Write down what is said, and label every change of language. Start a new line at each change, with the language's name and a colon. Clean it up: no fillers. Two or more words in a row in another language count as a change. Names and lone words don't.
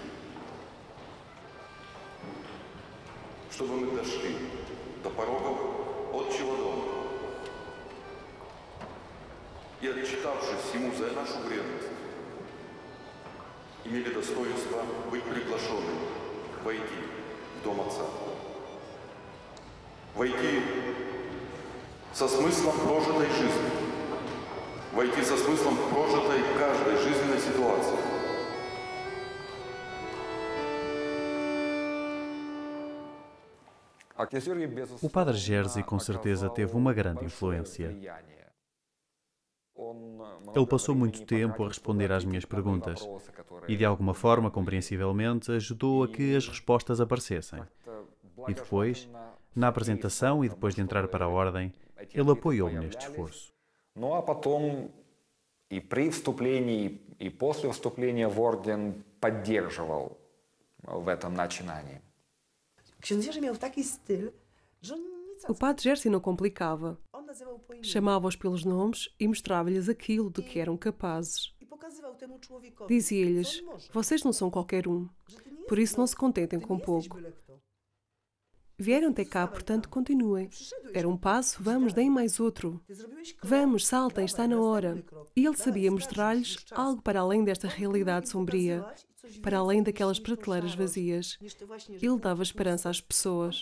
Russian: Чтобы мы дошли до порогов Отчего дома и, отчитавшись Ему за нашу вредность, имели достоинство быть приглашенными войти в Дом Отца. Войти со смыслом прожитой жизни. Войти со смыслом прожитой каждой жизненной ситуации.
Portuguese: O padre Jerzy com certeza teve uma grande influência. Ele passou muito tempo a responder às minhas perguntas e, de alguma forma, compreensivelmente, ajudou a que as respostas aparecessem. E depois, na apresentação e depois de entrar para a ordem, ele apoiou-me neste esforço.
Russian: Ну а потом и при вступлении, и после вступления в орден поддерживал в этом начинании.
Portuguese: O padre Jerzy não complicava. Chamava-os pelos nomes e mostrava-lhes aquilo de que eram capazes. Dizia-lhes: vocês não são qualquer um, por isso não se contentem com pouco. Vieram até cá, portanto, continuem. Era um passo, vamos, deem mais outro. Vamos, saltem, está na hora. E ele sabia mostrar-lhes algo para além desta realidade sombria, para além daquelas prateleiras vazias. Ele dava esperança às pessoas.